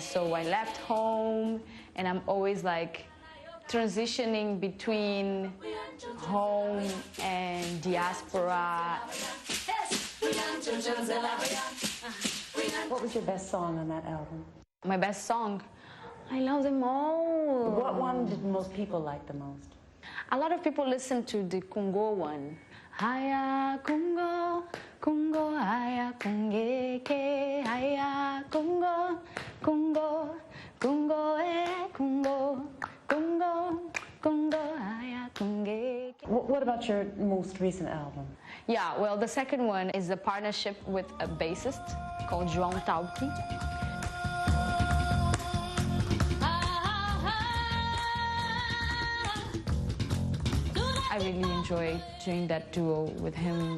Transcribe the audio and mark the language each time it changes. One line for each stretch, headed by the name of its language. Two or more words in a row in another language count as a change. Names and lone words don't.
English: So I left home, and I'm always like transitioning between home and diaspora. What was your best song on that album? My best song? I love them all. What one did most people like the most? A lot of people listen to the Congo one.
Swahili: Haya Congo, Congo, haya Congeke, haya Congo, Congo, Congo, Congo, Congo, Congo, haya Congeke.
English: What about your most recent album? Yeah, well, the second one is a partnership with a bassist called João Tauki. I really enjoy doing that duo with him.